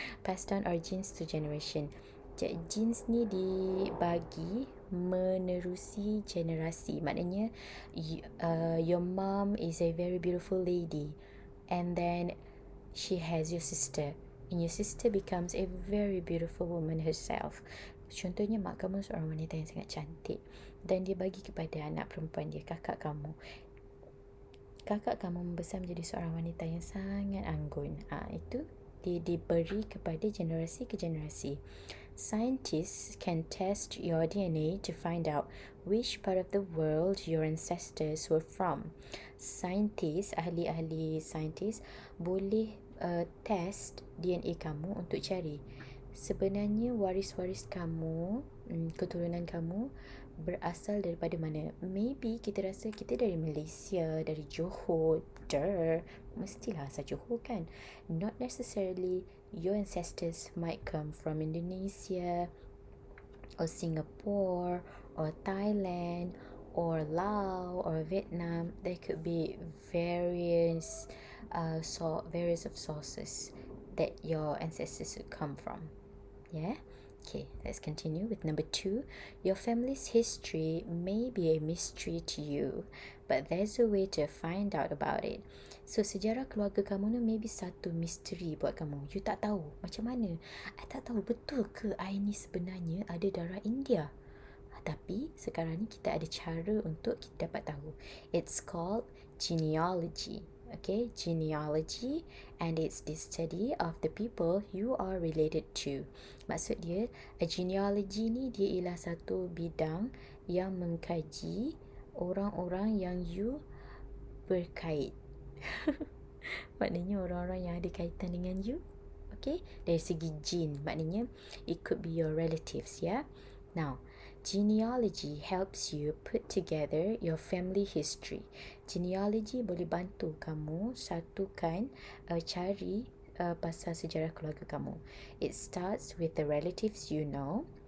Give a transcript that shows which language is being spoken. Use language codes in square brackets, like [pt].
[en] Pass down our genes to generation. Genes [ms] ni dibagi menerusi generasi. Maknanya [en] your mom is a very beautiful lady and then she has your sister and your sister becomes a very beautiful woman herself. [ms] Contohnya mak kamu seorang wanita yang sangat cantik dan dia bagi kepada anak perempuan dia, kakak kamu. Kakak kamu membesar menjadi seorang wanita yang sangat anggun. Itu dia diberi kepada generasi ke generasi. [en] Scientists can test your DNA to find out which part of the world your ancestors were from. [ms] Scientists, ahli-ahli saintis boleh test DNA kamu untuk cari sebenarnya waris-waris kamu, keturunan kamu berasal daripada mana. Maybe kita rasa kita dari Malaysia, dari Johor. Mestilah asal Johor kan. [en] Not necessarily. Your ancestors might come from Indonesia or Singapore or Thailand or Laos or Vietnam. There could be various of sources that your ancestors would come from. Yeah. Okay, let's continue with number 2. Your family's history may be a mystery to you, but there's a way to find out about it. [ms] So, sejarah keluarga kamu ni maybe satu misteri buat kamu. You tak tahu macam mana. I tak tahu betul ke I ni sebenarnya ada darah India. Tapi sekarang ni kita ada cara untuk kita dapat tahu. [en] It's called genealogy. Okay, genealogy, and it's the study of the people you are related to. [ms] Maksud dia, a genealogy ni dia ialah satu bidang yang mengkaji orang-orang yang you berkait. Maknanya orang-orang yang ada kaitan dengan you. [en] Okay, [ms] dari segi gene, maknanya [en] it could be your relatives, yeah. Now, genealogy helps you put together your family history. [ms] Genealogy boleh bantu kamu satukan, cari pasal sejarah keluarga kamu. [en] It starts with the relatives you know.